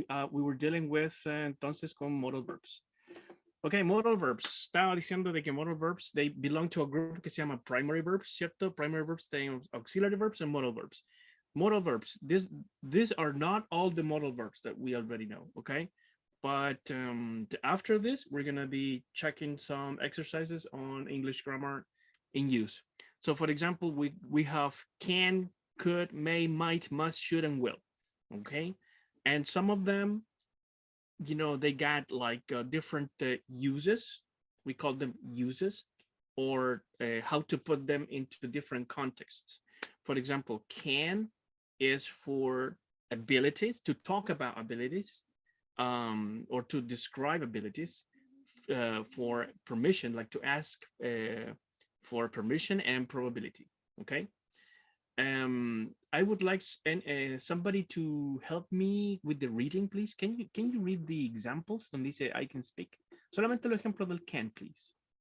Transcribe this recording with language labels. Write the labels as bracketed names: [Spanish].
[English] We were dealing with [Spanish] entonces con [English] modal verbs. Okay, modal verbs. [Spanish] Estaba diciendo de que [English] modal verbs, they belong to a group [Spanish] que se llama [English] primary verbs, [Spanish] ¿cierto? [English] Primary verbs, they auxiliary verbs and modal verbs. Modal verbs, these are not all the modal verbs that we already know, okay? But after this, we're gonna be checking some exercises on English grammar in use. So for example, we have can, could, may, might, must, should, and will, okay? And some of them, you know, they got like different uses. We call them uses, or how to put them into different contexts. For example, can is for abilities, to talk about abilities, or to describe abilities. For permission, like to ask for permission, and probability. Okay. I would like somebody to help me with the reading, please. Can you read the examples [Spanish] donde dice [English] I can speak? [Spanish] Solamente el ejemplo del can, please.